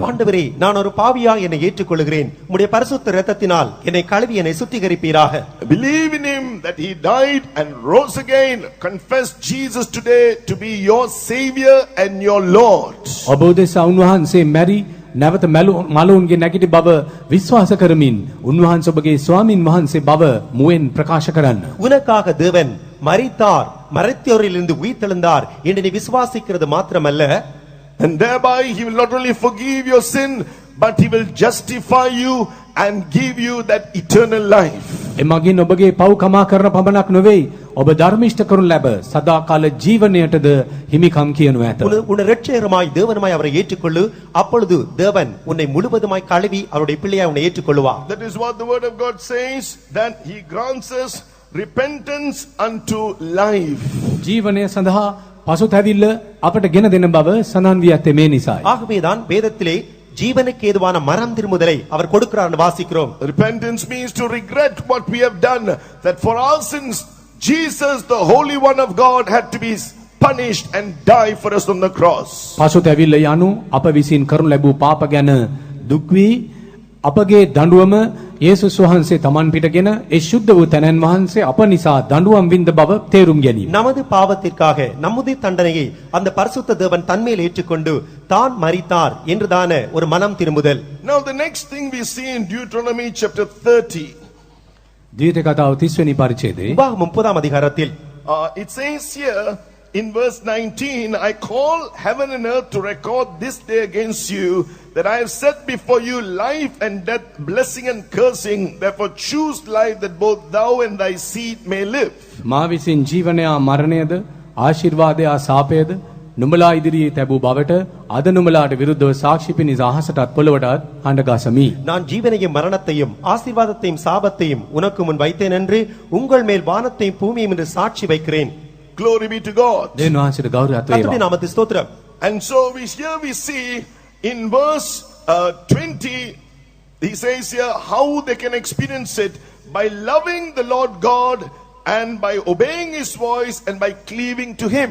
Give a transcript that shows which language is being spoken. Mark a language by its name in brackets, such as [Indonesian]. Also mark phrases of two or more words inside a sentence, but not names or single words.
[Tamil] ஆண்டவரே, நான் ஒரு பாவியாக என்னை ஏற்றுக்கொள்கிறேன். உம்முடைய பரிசுத்த இரத்தத்தினால் என்னை கழுவி என்னை சுத்திகரிப்பீராக. [English] Believe in him that he died and rose again. Confess Jesus today to be your savior and your Lord. [Sinhala] ඔබ උදෙසා උන්වහන්සේ මැරි නැවත මලවුන්ගේ නැගිටි බව විශ්වාස කරමින් උන්වහන්සේ ඔබගේ ස්වාමින් වහන්සේ බව මුවෙන් ප්‍රකාශ කරන්න. [Tamil] உனக்காக தேவன் மரித்தார், மரித்தோரிலிருந்து உயிர்த்தெழுந்தார் என்று நீ விசுவாசிக்கிறது மாத்திரமல்ல, [English] and thereby he will not only forgive your sin, but he will justify you and give you that eternal life. [Sinhala] එමගින් ඔබගේ පව් කමා කරන පමණක් නොවේ ඔබ ධර්මිෂ්ඨ කරනු ලැබ සදාකාල ජීවනයටද හිමිකම් කියනු ඇත. [Tamil] உன்னை இரட்சகருமாய் தேவனுமாய் அவரை ஏற்றுக்கொள்ளு, அப்பொழுது தேவன் உன்னை முழுவதுமாய் கழுவி அவருடைய பிள்ளையாய் உன்னை ஏற்றுக்கொள்வார். [English] That is what the word of God says, that he grants us repentance unto life. [Sinhala] ජීවනය සඳහා පසුතැවිල්ල අපට ගෙන දෙන බව සඳහන් වී ඇත්තේ මේ නිසායි. [Tamil] ஆகவேதான் வேதத்திலே ஜீவனுக்கு ஏதுவான மரம் திரும்புதலை அவர் கொடுக்கிறார் என்று வாசிக்கிறோம். [English] Repentance means to regret what we have done, that for our sins Jesus, the Holy One of God, had to be punished and die for us on the cross. [Sinhala] පසුතැවිල්ල යනු අප විසින් කරනු ලැබූ පාප ගැන දුක් වී අපගේ දඬුවම යේසුස් වහන්සේ තමන් පිටගෙන ඒ ශුද්ධ වූ තැනන් වහන්සේ අප නිසා දඬුවම් විඳ බව තේරුම් ගැනීම. [Tamil] நமது பாவத்திற்காக நம்முடைய தண்டனையை அந்த பரிசுத்த தேவன் தன்மேல் ஏற்றுக்கொண்டு தான் மரித்தார் என்றுதான ஒரு மனம் திரும்புதல். [English] Now the next thing we see in Deuteronomy chapter 30. [Sinhala] ද්විතීය කතාව 30 වෙනි පරිච්ඡේදයේ [Tamil] உபாகமம் 30 அதிகாரத்தில் [English] It says here in verse 19, I call heaven and earth to record this day against you, that I have set before you life and death, blessing and cursing. Therefore choose life, that both thou and thy seed may live. [Sinhala] මා විසින් ජීවනය මරණයද ආශිර්වාදය සාපයද නුඹලා ඉදිරියේ තැබූ බවට අද නුඹලාට විරුද්ධව සාක්ෂි පිණිස අහසටත් පොළවටත් හඬගසමි. [Tamil] நான் ஜீவனையும் மரணத்தையும் ஆசீர்வாதத்தையும் சாபத்தையும் உனக்கு முன் வைத்தேன் என்று உங்கள் மேல் வானத்தையும் பூமியையும் என்று சாட்சி வைக்கிறேன். [English] Glory be to God. [Sinhala] දෙවියන් වහන්සේට ගෞරවයක් [Tamil] கர்த்தருடைய [Sinhala] වේවා. [Tamil] நாமத்துக்கு ஸ்தோத்திரம். [English] And so here we see in verse 20, he says here how they can experience it by loving the Lord God and by obeying his voice and by cleaving to him.